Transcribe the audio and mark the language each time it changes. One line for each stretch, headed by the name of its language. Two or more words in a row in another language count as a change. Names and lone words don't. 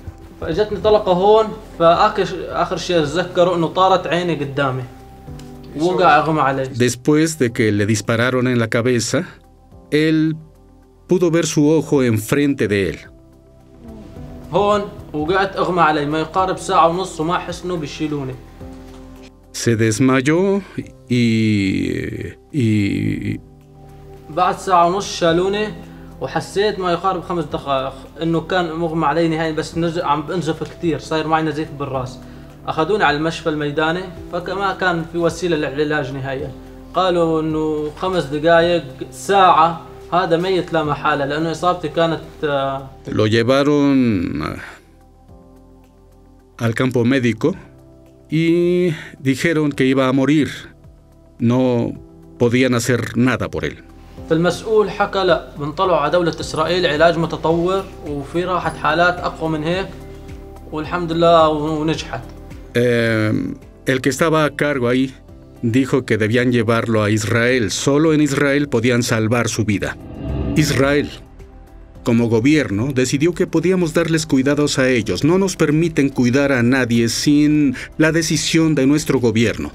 Spanish: Después de que le dispararon en la cabeza, él pudo ver su ojo enfrente de él. Se desmayó y
Arabic: وحسيت ما يقارب 5 دقائق انه كان مغمى علي نهائيا بس عم بنزف كثير صاير معي نزيف بالراس اخذوني على المشفى الميداني فما كان في وسيله للعلاج نهائيا قالوا انه 5 دقائق ساعه هذا ميت لا محاله لانه اصابتي كانت
Spanish: Lo llevaron al campo médico y dijeron que iba a morir. No podían hacer nada por él.
Arabic: فالمسؤول حكى لا بنطلعوا على دولة إسرائيل علاج متطور وفي راحة حالات أقوى من هيك والحمد لله ونجحت.
Spanish: El que estaba a cargo ahí dijo que debían llevarlo a Israel. Solo en Israel podían salvar su vida. Israel, como gobierno, decidió que podíamos darles cuidados a ellos. No nos permiten cuidar a nadie sin la decisión de nuestro gobierno.